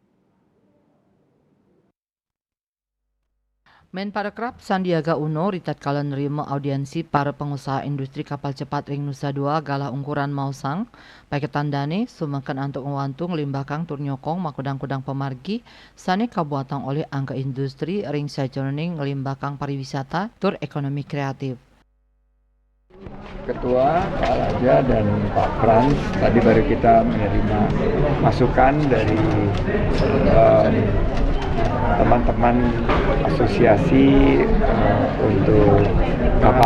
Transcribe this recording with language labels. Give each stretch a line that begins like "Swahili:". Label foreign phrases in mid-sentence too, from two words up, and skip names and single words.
Balinese: Menparekraf Sandiaga Uno ritatkala nerima audiensi para pengusaha industri kapal cepat ring Nusa Dua galah ungkuran Mausang, paketandane sumakan antuk ngewantung limbakang tur nyokong makudang-kudang pemargi sane kabuatan oleh angka industri ring sajeroning limbakang pariwisata tur ekonomi kreatif.
Indonesian: Ketua Pak Raja dan Pak Frans tadi baru kita menerima masukan dari teman-teman asosiasi untuk kapal